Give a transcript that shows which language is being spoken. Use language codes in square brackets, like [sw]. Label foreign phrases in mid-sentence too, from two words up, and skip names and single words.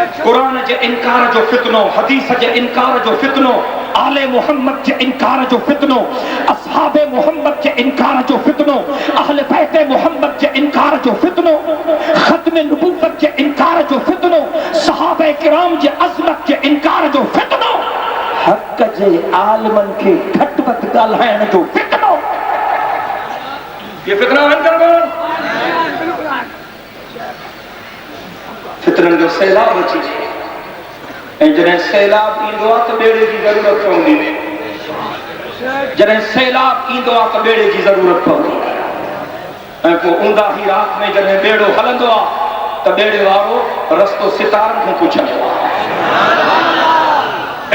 [sd] قرآن جے انکار جو فتنو، حدیث جے انکار جو فتنو، آل محمد جے انکار جو فتنو، اصحاب محمد جے انکار جو فتنو، اہل بیت محمد جے انکار جو فتنو، ختم نبوت جے انکار جو فتنو، صحابہ کرام جے عظمت جے انکار جو فتنو، حق جے عالمن کے گھٹ وقت ڳالهائڻ جو فتنو. [ur] یہ فتنہ ہے [sd] کر فتنن جو سیلاب اچي ऐं जॾहिं सैलाब ईंदो आहे त ॿेड़े जी ज़रूरत पवंदी जॾहिं सैलाब ईंदो आहे त ॿेड़े जी ज़रूरत पवंदी ऐं पोइ ऊंदा ही रात में जॾहिं ॿेड़ो हलंदो आहे त ॿेड़े वारो रस्तो सितारनि खां पुछंदो आहे.